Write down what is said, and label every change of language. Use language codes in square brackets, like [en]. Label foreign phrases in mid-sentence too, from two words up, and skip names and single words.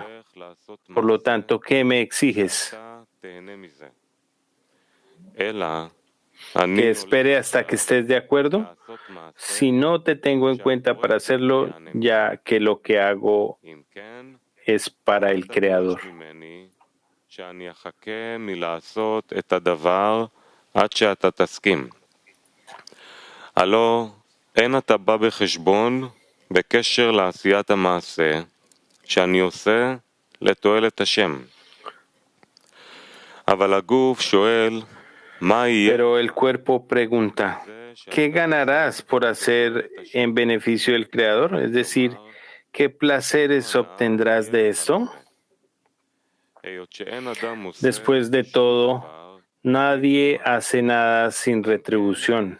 [es] Por lo tanto, ¿qué me exiges? ¿Que espere hasta que estés de acuerdo? Si no te tengo en cuenta para hacerlo, ya que lo que hago es para el Creador. [he] אין אתה בא בחשבון בקשר לעשיית המעשה שאני עושה לתועלת השם. אבל הגוף שואל, מה יהיה? [es] Pero el cuerpo pregunta, ¿qué ganarás por hacer en beneficio del Creador? Es decir, ¿qué placeres obtendrás de esto? Después de todo, nadie hace nada sin retribución.